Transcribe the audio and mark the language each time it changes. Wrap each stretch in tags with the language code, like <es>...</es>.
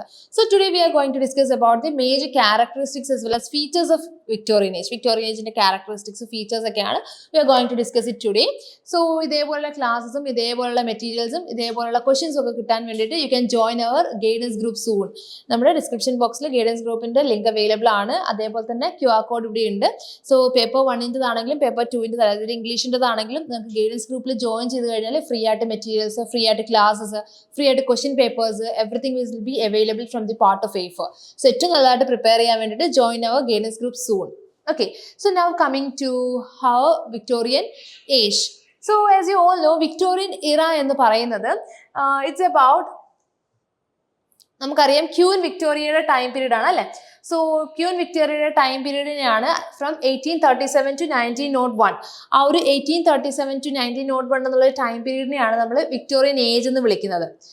<en>So, today we are going to discuss about the major characteristics as well as features of Victorian Age. Victorian Age characteristics and features we are going to discuss it today. So, these classes, materials, questions you can join our guidance group soon.</en> <ml>നമ്മുടെ</ml> <en>description box guidance group link available</en> <ml>ആണ്. അതേപോലെ തന്നെ</ml> <en>QR code</en> <ml>ഇവിടെ ഉണ്ട്.</ml> <en>So paper 1 ആണെങ്കിലും paper 2</en> <ml>അതായത് ഇംഗ്ലീഷിന്റെ ആണെങ്കിലും</ml> <en>നിങ്ങൾക്ക് ഗൈഡൻസ് ഗ്രൂപ്പിൽ ജോയിൻ ചെയ്ത് കഴിഞ്ഞാൽ ഫ്രീ ആയിട്ട് മെറ്റീരിയൽസ്, ഫ്രീ ആയിട്ട് ക്ലാസ്സസ്, ഫ്രീ ആയിട്ട് question papers everything will be available from the part of AIFER. So ഏറ്റവും നല്ലതായിട്ട് പ്രിപ്പയർ ചെയ്യാൻ വേണ്ടിയിട്ട് join our guidance group soon. Okay, so now coming to how Victorian age. So as you all know, Victorian era</en> <ml>എന്ന് പറയുന്നത്</ml> <en>it's about</en> <ml>നമുക്കറിയാം</ml> <en>queen വിക്ടോറിയയുടെ time period</en> <ml>ആണ് അല്ലേ.</ml> <en>So queen വിക്ടോറിയയുടെ time പീരീഡിനെയാണ് from 1837 to 1901.</en> <ml>ആ ഒരു 1837 to 1901 എന്നുള്ള time പീരീഡിനെയാണ് നമ്മൾ Victorian age എന്ന് വിളിക്കുന്നത്.</ml>